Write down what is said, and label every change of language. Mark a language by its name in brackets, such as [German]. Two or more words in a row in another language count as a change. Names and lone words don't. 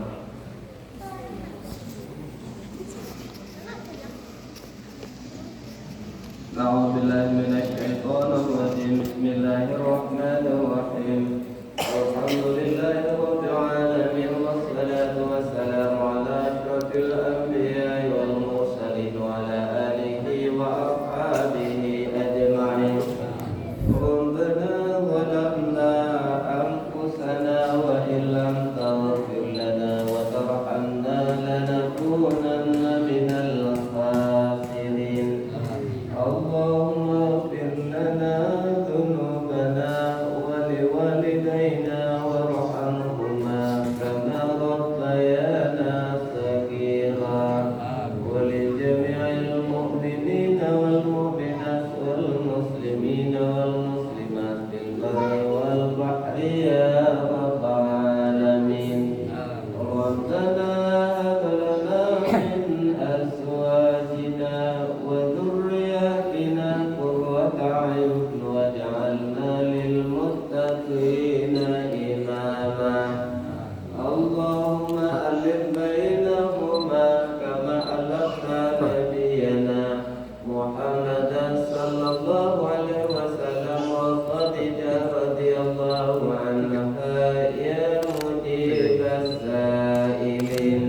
[Arabic] أعوذ بالله من الشيطان الرجيم. بسم الله الرحمن الرحيم. الحمد لله رب العالمين والصلاة والسلام على أشرف الأنبياء والمرسلين وعلى آله وأصحابه أجمعين. ربنا ظلمنا أنفسنا وإن لم تغفر لنا وترحمنا لنكونن من الخاسرين. اللهم اغفر لنا ذنوبنا ولوالدينا وارحمهما كما ربيانا صغيرا ولجميع المؤمنين والمؤمنات والمسلمين والمسلمات في البر والبحر يا رب العالمين. ربنا هب لنا من أزواجنا وذرياتنا قرة أعين واجعلنا للمتقين إماما. اللهم ألف بينهما كما ألفت نبينا محمدا صلى الله عليه وسلم وخديجة رضي الله عنها يا مجيب السائلين.